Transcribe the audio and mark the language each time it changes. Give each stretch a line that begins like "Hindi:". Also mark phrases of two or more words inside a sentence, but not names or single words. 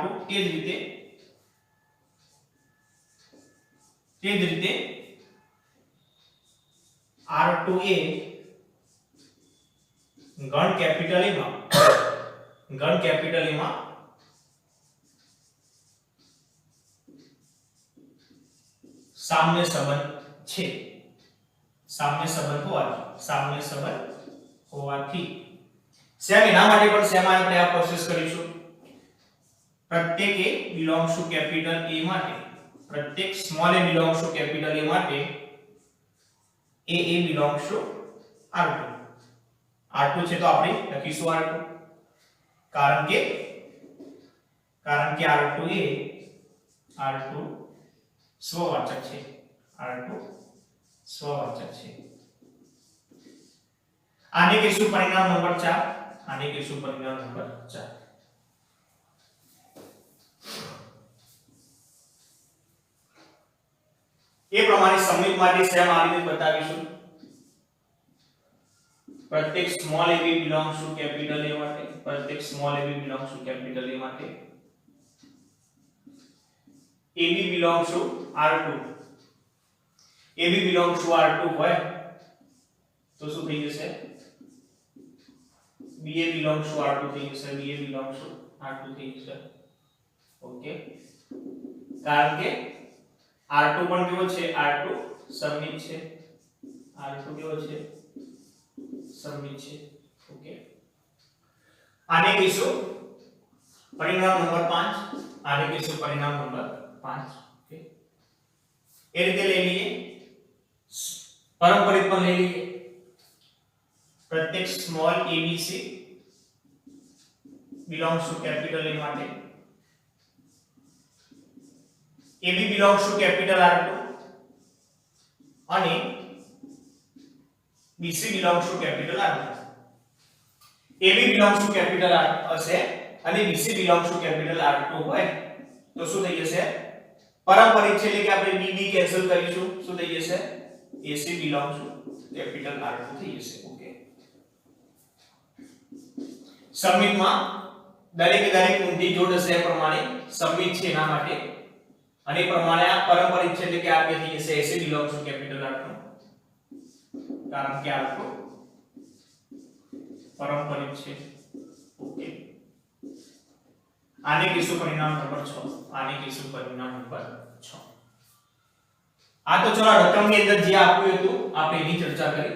Gujarati: તે જ રીતે R2 એ ગણ કેપિટલ A માં સામ્ય સંબંધ છે. સામ્ય સંબંધ હોવાથી સેમ એના માટે પણ સેમ આપણે આ પ્રોસેસ કરીશું. પ્રત્યેક
English: A belongs to capital A
Gujarati: માટે, પ્રત્યેક
English: small a belongs to capital A
Gujarati: માટે
English: A belongs to R2.
Gujarati: R2 છે તો આપણે લખીશું R2 કારણ કે R2 સ્વવાચક છે. R2 સ્વવાચક છે. આને કહીશું પરિણામ નંબર 4. આને કહીશું પરિણામ નંબર 4. એ પ્રમાણે સમિત માટે સેમ આ રીતે બતાવીશું. પ્રત્યેક
English: small a belongs to capital A
Gujarati: માટે, પ્રત્યેક
English: small a belongs to capital A
Gujarati: માટે
English: AB belongs to R2. AB belongs to R2
Gujarati: હોય તો શું થઈ જશે?
English: BA belongs to R2
Gujarati: થઈ જશે.
English: BA belongs to R2
Gujarati: થઈ જશે. ઓકે, કારણ કે R2 પણ કેવો છે? R2 સમિત છે. R2 કેવો છે? સમિત છે. ઓકે, આને કહીશું પરિણામ નંબર 5. આને કહીશું પરિણામ નંબર 5. ઓકે, એ રીતે લઈ લઈએ. પારંપરિક પણ લઈ લઈએ. પ્રત્યેક
English: small abc belongs to capital A
Gujarati: માટે
English: AB belongs to capital R2
Gujarati: અને
English: BC belongs to capital R2. AB belongs to capital R
Gujarati: હશે અને
English: BC belongs to capital R2
Gujarati: હોય તો શું થઈ જશે? પારંપરિક છે એટલે કે આપણે BB કેન્સલ કરીશું. શું થઈ જશે?
English: AC belongs to capital R2
Gujarati: થઈ જશે. ઓકે, સમિતમાં દરેક ઊંધી જોડ હશે એ પ્રમાણે સમિત છે એના માટે અને પ્રમાણે આ પારંપરિક છે એટલે કે આ બે થઈ જશે
English: AC belongs to capital R2
Gujarati: કારણ કે R2 પારંપરિક છે. ઓકે, આને કહીશું પરિણામ નંબર 6. આને કહીશું પરિણામ નંબર 6. આ તો ચલો રકમની અંદર જે આપ્યું હતું આપણે એની ચર્ચા કરી.